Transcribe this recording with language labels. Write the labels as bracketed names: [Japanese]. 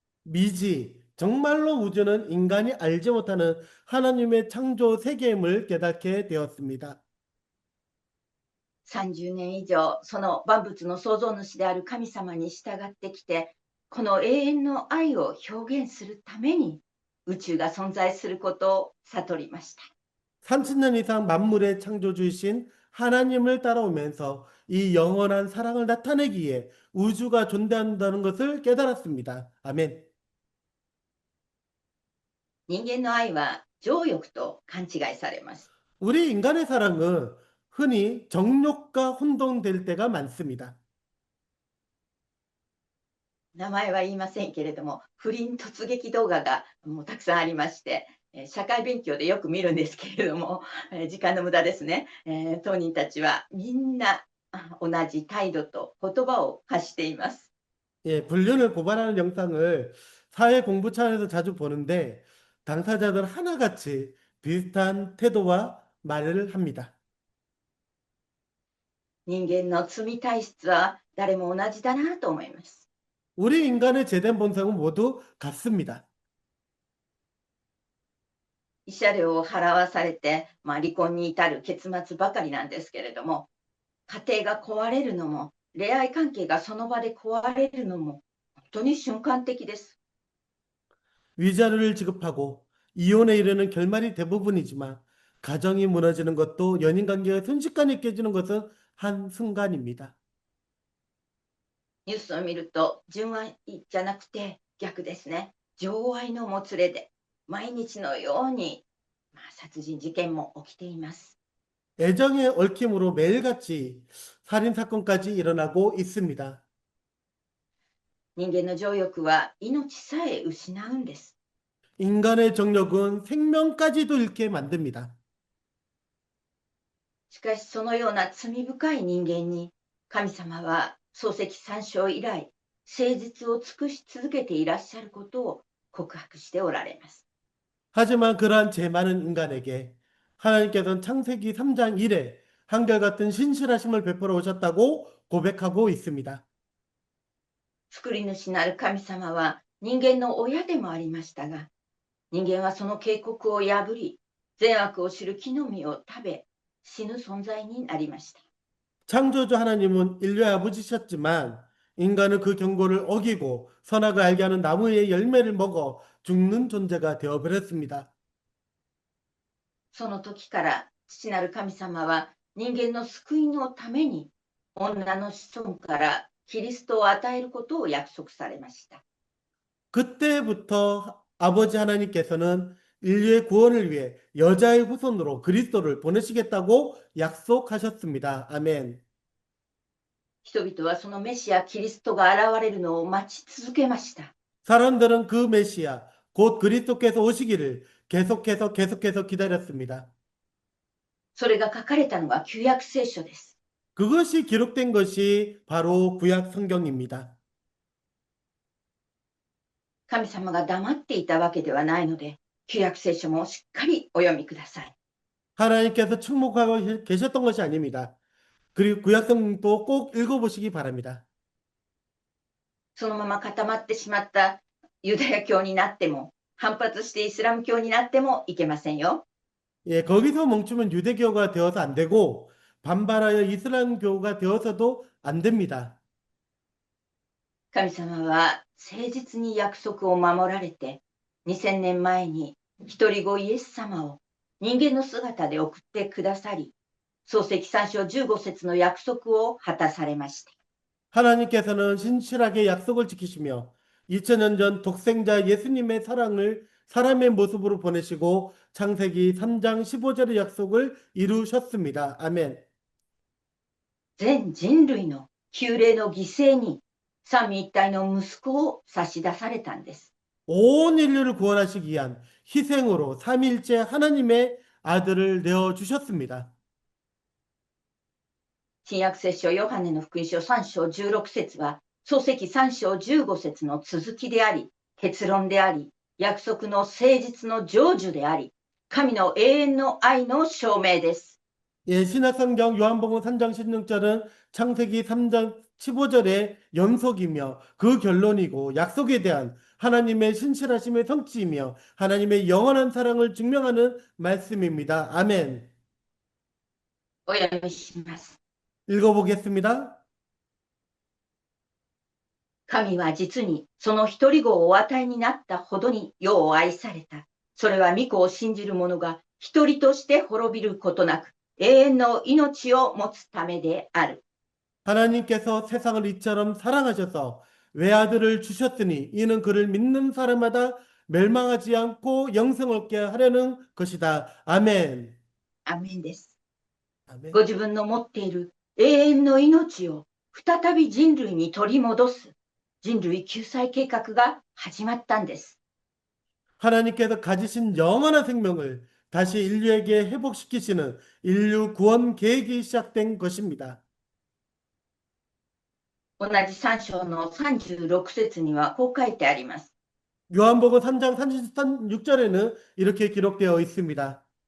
[Korean] 미지, 정말로 우주는 인간이 알지 못하는 하나님의 창조 세계임을 깨닫게 되었습니다. [Japanese] 30年以上、その万物の創造主である神様に従ってきて、この永遠の愛を表現するために宇宙が存在することを悟りました。 [Korean] 30년 이상 만물의 창조주이신 하나님을 따라오면서 이 영원한 사랑을 나타내기에 우주가 존재한다는 것을 깨달았습니다. 아멘. [Japanese] 人間の愛は情欲と勘違いされます。 [Korean] 우리 인간의 사랑은 흔히 정욕과 혼동될 때가 많습니다. [Japanese] 名前は言いませんけれども、不倫突撃動画がもうたくさんありまして、社会勉強でよく見るんですけれども、時間の無駄ですね。当人たちはみんな同じ態度と言葉を発しています。 [Korean] 예, 불륜을 고발하는 영상을 사회 공부 차원에서 자주 보는데 당사자들 하나같이 비슷한 태도와 말을 합니다. [Japanese] 人間の罪体質は誰も同じだなと思います。 [Korean] 우리 인간의 제된 본성은 모두 같습니다. [Japanese] 慰謝料を払わされて、離婚に至る結末ばかりなんですけれども、家庭が壊れるのも、恋愛関係がその場で壊れるのも、本当に瞬間的です。 [Korean] 위자료를 지급하고 이혼에 이르는 결말이 대부분이지만 가정이 무너지는 것도 연인 관계가 순식간에 깨지는 것은 한순간입니다. [Japanese] ニュースを見ると、純愛じゃなくて逆ですね。情愛のもつれで、毎日のように、殺人事件も起きています。 [Korean] 애정의 얽힘으로 매일같이 살인사건까지 일어나고 있습니다. [Japanese] 人間の情欲は命さえ失うんです。 [Korean] 인간의 정력은 생명까지도 잃게 만듭니다. [Japanese] しかしそのような罪深い人間に、神様は漱石三章以来、誠実を尽くし続けていらっしゃることを告白しておられます。 [Korean] 하지만 그러한 죄 많은 인간에게 하나님께서는 창세기 3장 1에 한결같은 신실하심을 베풀어 오셨다고 고백하고 있습니다. [Japanese] 作り主なる神様は人間の親でもありましたが、人間はその警告を破り、善悪を知る木の実を食べ、死ぬ存在になりました。 [Korean] 창조주 하나님은 인류의 아버지셨지만 인간은 그 경고를 어기고 선악을 알게 하는 나무의 열매를 먹어 죽는 존재가 되어버렸습니다. [Japanese] その時から父なる神様は人間の救いのために女の子孫からキリストを与えることを約束されました。 [Korean] 그때부터 아버지 하나님께서는 인류의 구원을 위해 여자의 후손으로 그리스도를 보내시겠다고 약속하셨습니다. 아멘. [Japanese] 人々はそのメシアキリストが現れるのを待ち続けました。 [Korean] 사람들은 그 메시아, 곧 그리스도께서 오시기를 계속해서 기다렸습니다. [Japanese] それが書かれたのが旧約聖書です。 [Korean] 그것이 기록된 것이 바로 구약 성경입니다. [Japanese] 神様が黙っていたわけではないので、旧約聖書もしっかりお読みください。 [Korean] 하나님께서 침묵하고 계셨던 것이 아닙니다. 그리고 구약 성경도 꼭 읽어보시기 바랍니다. [Japanese] そのまま固まってしまったユダヤ教になっても、反発してイスラム教になってもいけませんよ。 [Korean] 예, 거기서 멈추면 유대교가 되어서 안 되고 반발하여 이슬람교가 되어서도 안 됩니다. [Japanese] 神様は誠実に約束を守られて、2000年前に一人子イエス様を人間の姿で送ってくださり、創世記3章15節の約束を果たされました。 [Korean] 하나님께서는 신실하게 약속을 지키시며 2000년 전 독생자 예수님의 사랑을 사람의 모습으로 보내시고 창세기 3장 15절의 약속을 이루셨습니다. 아멘. [Japanese] 全人類の救霊の犠牲に三位一体の息子を差し出されたんです。 [Korean] 온 인류를 구원하시기 위한 희생으로 삼위일체 하나님의 아들을 내어주셨습니다. [Japanese] 新約聖書ヨハネの福音書3章16節は創世記3章15節の続きであり、結論であり、約束の誠実の成就であり、神の永遠の愛の証明です。 [Korean] 예, 신약성경 요한복음 3장 16절은 창세기 3장 15절의 연속이며 그 결론이고 약속에 대한 하나님의 신실하심의 성취이며 하나님의 영원한 사랑을 증명하는 말씀입니다. 아멘. [Japanese] お読みします。 [Korean] 읽어보겠습니다. [Japanese] 神は実にその一人子をお与えになったほどに世を愛された。それは御子を信じる者が一人として滅びることなく永遠の命を持つためである。 [Korean] 하나님께서 세상을 이처럼 사랑하셔서 외아들을 주셨으니 이는 그를 믿는 사람마다 멸망하지 않고 영생을 얻게 하려는 것이다. 아멘. [Japanese] アメンです。 [Korean] 아멘. [Japanese] ご自分の持っている永遠の命を再び人類に取り戻す人類救済計画が始まったんです。 [Korean] 하나님께서 가지신 영원한 생명을 다시 인류에게 회복시키시는 인류 구원 계획이 시작된 것입니다. [Japanese] 同じ3章の36節にはこう書いてあります。 [Korean] 요한복음 3장 36절에는 이렇게 기록되어 있습니다.